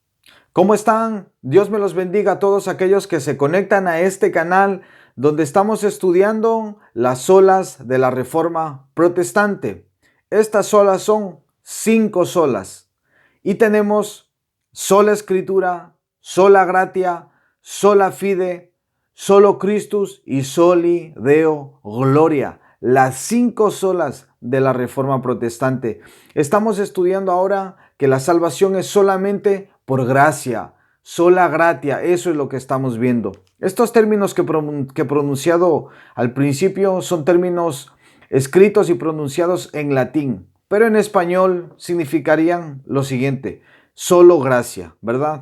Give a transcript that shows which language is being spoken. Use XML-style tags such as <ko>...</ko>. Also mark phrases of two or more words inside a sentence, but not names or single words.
<es>¿Cómo están? Dios me los bendiga a todos aquellos que se conectan a este canal donde estamos estudiando las solas de la Reforma Protestante. Estas solas son 5 solas y tenemos sola Escritura,</es> <la>sola Gratia, sola Fide, solo Christus y soli Deo Gloria.</la> <es>Las 5 solas de la Reforma Protestante. Estamos estudiando ahora que la salvación es solamente por gracia,</es> <la>sola gratia,</la> <es>eso es lo que estamos viendo. Estos términos que he pronunciado al principio son términos escritos y pronunciados en latín, pero en español significarían lo siguiente: solo gracia, ¿verdad?</es>